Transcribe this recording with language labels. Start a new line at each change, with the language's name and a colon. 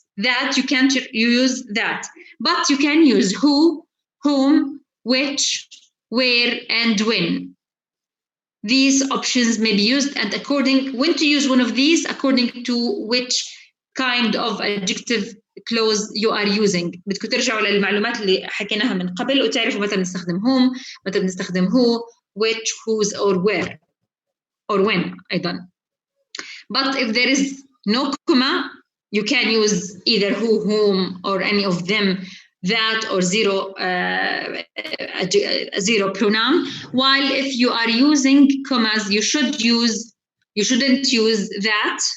English: That you can't use that. But you can use who, whom, which, where, and when. These options may be used, and when to use one of these, according to which kind of adjective clause you are using.
Arabic: بدكم ترجعوا للمعلومات اللي حكيناها من قبل وتعرفوا متى بنستخدم whom, متى بنستخدم who, which, whose,
English: or where, or when
Arabic: أيضا.
English: But if there is no comma, you can use either who, whom, or any of them, that, or zero pronoun. While if you are using commas, you shouldn't use that.